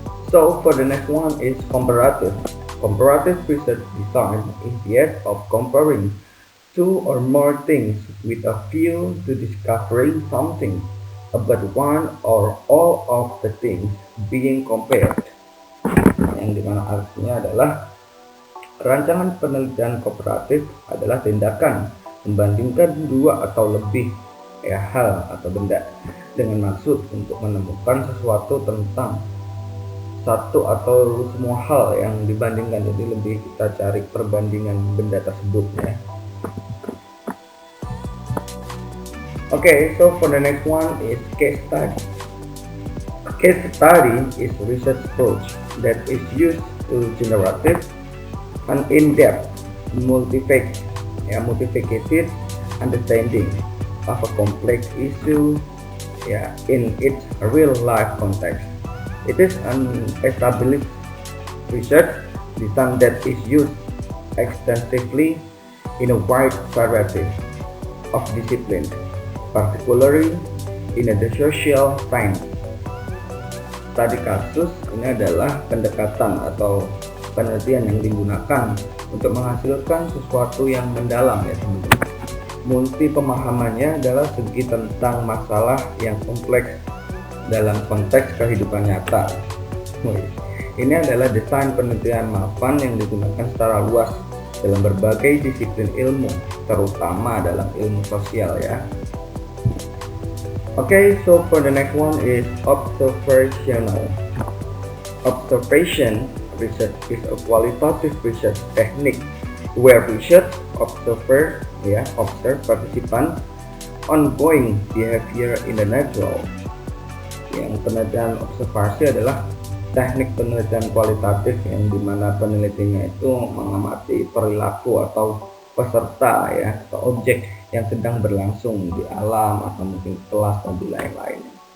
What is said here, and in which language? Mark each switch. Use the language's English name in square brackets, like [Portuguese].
[English] So for the next one is comparative. Comparative research design is the act of comparing two or more things with a view to discovering something about one or all of the things being compared. [Indonesian] Yang dimana artinya adalah rancangan penelitian kooperatif adalah tindakan membandingkan dua atau lebih hal atau benda dengan maksud untuk menemukan sesuatu tentang satu atau semua hal yang dibandingkan. Jadi lebih kita cari perbandingan benda tersebut ya. [English] Okay, so for the next one is case study. A case study is a research approach that is used to generate an in-depth, multifaceted understanding of a complex issue in its real-life context. It is an established research design that is used extensively in a wide variety of disciplines, particularly in the social science. [Indonesian] Studi kasus ini adalah pendekatan atau penelitian yang digunakan untuk menghasilkan sesuatu yang mendalam ya teman-teman. Multi pemahamannya adalah segi tentang masalah yang kompleks dalam konteks kehidupan nyata. Ini adalah desain penelitian mapan yang digunakan secara luas dalam berbagai disiplin ilmu terutama dalam ilmu sosial ya. [English] Okay, so for the next one is observational. Observation research is a qualitative research technique where research observe participant ongoing behavior in the natural. [Indonesian] Yang penelitian observasi adalah teknik penelitian kualitatif yang dimana penelitinya itu mengamati perilaku atau peserta ya atau objek yang sedang berlangsung di alam atau mungkin kelas dan di lain-lainnya.